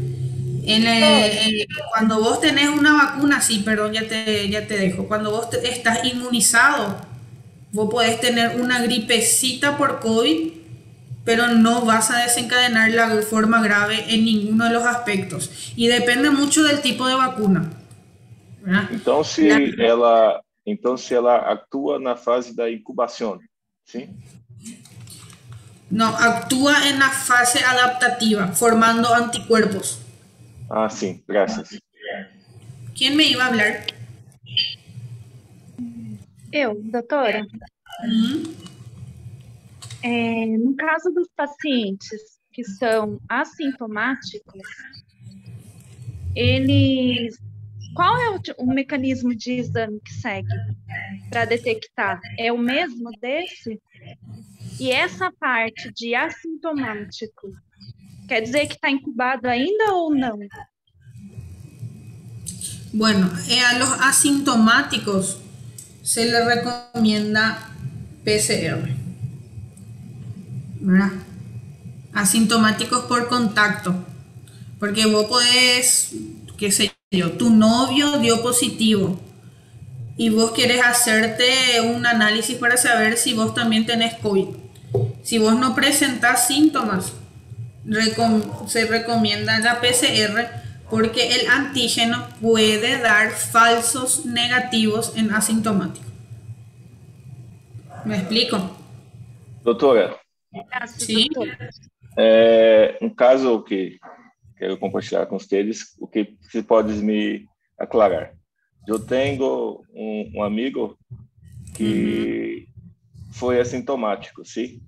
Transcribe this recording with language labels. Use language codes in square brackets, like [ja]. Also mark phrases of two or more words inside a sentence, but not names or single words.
[es] Cuando vos tenés una vacuna, sí, perdón, ya te dejo. Cuando vos estás inmunizado, vos podés tener una gripecita por COVID, pero no vas a desencadenar la forma grave en ninguno de los aspectos. Y depende mucho del tipo de vacuna. ¿Verdad? [pt] Então, se ela atua na fase da incubação, sim? [es] No, actúa en la fase adaptativa, formando anticuerpos. [pt] Ah, sim, graças. [es] ¿Quién me iba a hablar? [pt] Eu, doutora. No caso dos pacientes que são assintomáticos, qual é o mecanismo de exame que segue para detectar? É o mesmo desse? E essa parte de assintomático, quer dizer que está incubado ainda ou não? [es] Bueno, a los asintomáticos se les recomienda PCR, ¿verdad? Asintomáticos por contacto, porque vos podés, qué sé yo, tu novio dio positivo y vos querés hacerte un análisis para saber si vos también tenés COVID. Si vos no presentás síntomas, se recomienda la PCR porque el antígeno puede dar falsos negativos en asintomático. ¿Me explico? [pt] Doutora, sim. Caso que quero compartilhar com vocês, o que você pode me aclarar? Eu tenho um amigo que foi assintomático, sim?